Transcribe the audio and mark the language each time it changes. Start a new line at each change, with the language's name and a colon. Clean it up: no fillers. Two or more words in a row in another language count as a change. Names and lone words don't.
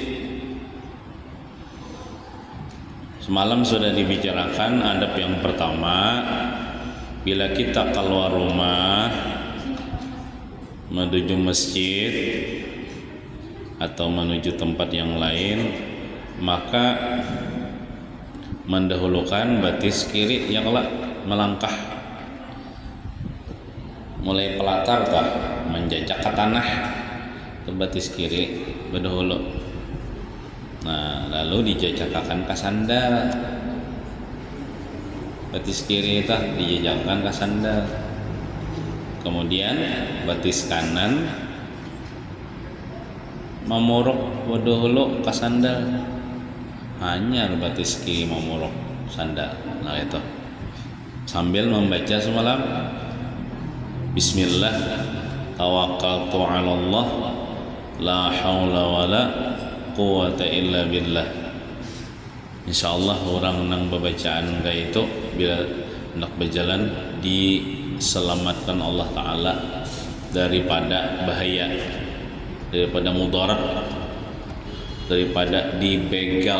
Banjar: Semalam sudah dibicarakan adab yang pertama, bila kita keluar rumah menuju masjid atau menuju tempat yang lain, maka mendahulukan batis kiri yang melangkah, mulai pelatar kah menjejak ke tanah ke batis kiri berdahulu. Nah, lalu dijejakkan ke sandal, batis kiri itu dijejakkan ke sandal, kemudian batis kanan memuruk berdahulu ke sandal, hanya batis kiri memuruk sandal. Nah, itu sambil membaca semalam
Arabic: بسم الله توكلت على الله لا حول ولا قوة إلا بالله.
Banjar: Insyaallah orang nang bacaan kayak itu bila hendak berjalan diselamatkan Allah Ta'ala daripada bahaya, daripada mudarat, daripada dibegal.